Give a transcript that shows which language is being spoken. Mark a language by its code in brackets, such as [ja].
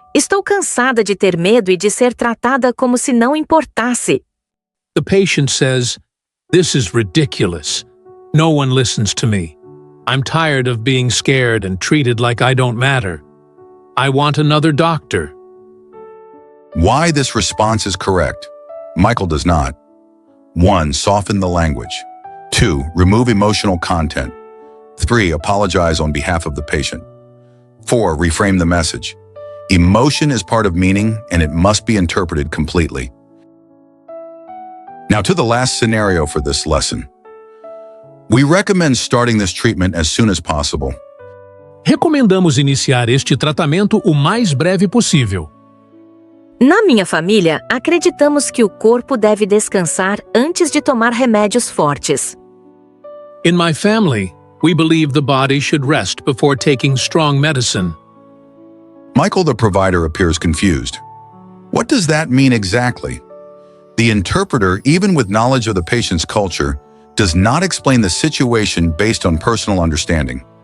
[pt] Estou cansada de ter medo e de ser tratada como se não importasse. [en] The patient says, this is ridiculous. No one listens to me. I'm tired of being scared and treated like I don't matter. I want another doctor. Why this response is correct? Michael does not. 1. Soften the language. 2. Remove emotional content. 3. Apologize on behalf of the patient. 4. Reframe the message. Emotion is part of meaning, and it must be interpreted completely. Now to the last scenario for this lesson. We recommend starting this treatment as soon as possible. [pt] Recomendamos iniciar este tratamento o mais breve possível. Na minha família, acreditamos que o corpo deve descansar antes de tomar remédios fortes. [en] In my family, we believe the body should rest before taking strong medicine. Michael, the provider, appears confused. What does that mean exactly? The interpreter, even with knowledge of the patient's culture, does not explain the situation based on personal understanding.